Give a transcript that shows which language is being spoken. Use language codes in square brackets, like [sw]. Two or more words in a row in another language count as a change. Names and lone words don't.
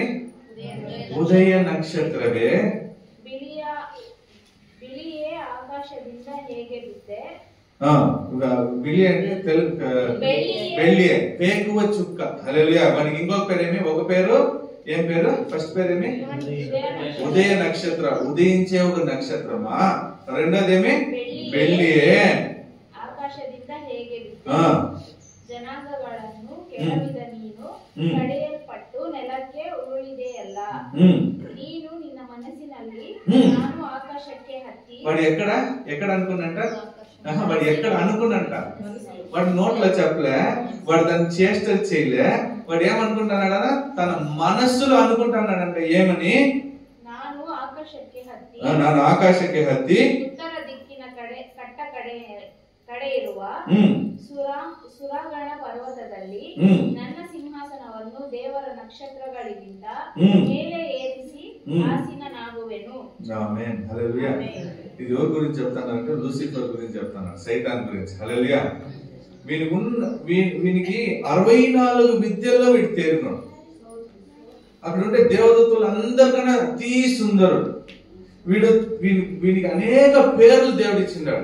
[te] ఉదయ నక్షత్రవే. బిలి అంటే బెళ్ళి, పేకువ చుక్క. హల్లెలూయా. వానికి ఇంకొక పేరేమి? ఒక పేరు ఏం పేరు? ఫస్ట్ పేరేమి? ఉదయ నక్షత్ర, ఉదయించే ఒక నక్షత్రమా. రెండోదేమి? [kn] ಬೆಳ್ಳಿಯೇ. ಆಕಾಶದಿಂದ ಹೇಗೆ ಬಿದ್ದೆ, ಜನಾಂಗಗಳನ್ನು ಕೆಡವಿದ ನೀನು ಕಡೆಯಲ್ಪಟ್ಟು ನೆಲಕ್ಕೆ ಉರುಳಿದೆಯಲ್ಲ. ನೀನು ನಿನ್ನ ಮನಸ್ಸಿನಲ್ಲಿ ನಾನು ಆಕಾಶಕ್ಕೆ ಹತ್ತಿ. [te] వాడు ఎక్కడ అనుకున్నంట? వాడు ఎక్కడ అనుకున్నంట? వాడు నోట్లో చెప్పలే, వాడు దాన్ని చేష్టలు చేయలే. వాడు ఏమనుకుంటున్నాడ? తన మనస్సులో అనుకుంటున్నాడంట. ఏమని? [kn] ನಾನು ಆಕಾಶಕ್ಕೆ ಹತ್ತಿ, ನಾನು ಆಕಾಶಕ್ಕೆ ಹತ್ತಿ ಉತ್ತರ ದಿಕ್ಕಿನ ಕಡೆ ಇರುವ ಸುರಗಣ ಪರ್ವತದಲ್ಲಿ ನನ್ನ ಸಿಂಹಾಸನವನ್ನು ದೇವರ ನಕ್ಷತ್ರಗಳಿಗಿಂತ ಮೇಲೆ ಏರಿಸಿ ಆಸೀನನಾಗುವೆನು. [te] ఆమేన్. హల్లెలూయా. ఇది ఎవరి గురించి చెప్తానంటే లూసిఫర్ గురించి చెప్తాను, సైతాన్ గురించి. హల్లెలూయా. వీనికి 64 విద్యల్లో వీడు తేరినాడు. అక్కడ ఉండే దేవదూతలు అందరికన్నా అతి సుందరుడు వీడికి అనేక పేర్లు దేవుడు ఇచ్చిన్నాడు.